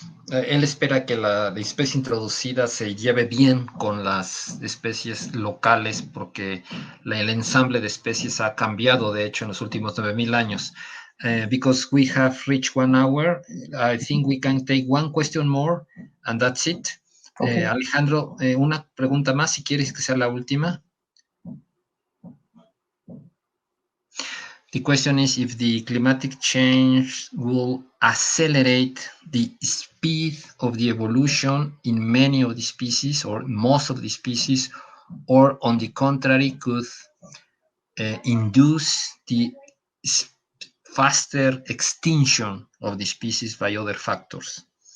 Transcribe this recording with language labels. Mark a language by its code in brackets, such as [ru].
[es] Él espera que la especie introducida se lleve bien con las especies locales porque el ensamble de especies ha cambiado, de hecho, en los últimos 9,000 años. [en] Because we have reached 1 hour, I think we can take one question more and that's it. Okay. [es] Alejandro, una pregunta más, si quieres que sea la última. [en] The question is if the climatic change will accelerate the speed of the evolution in many of the species or most of the species, or on the contrary, could induce the faster extinction of the species by other factors.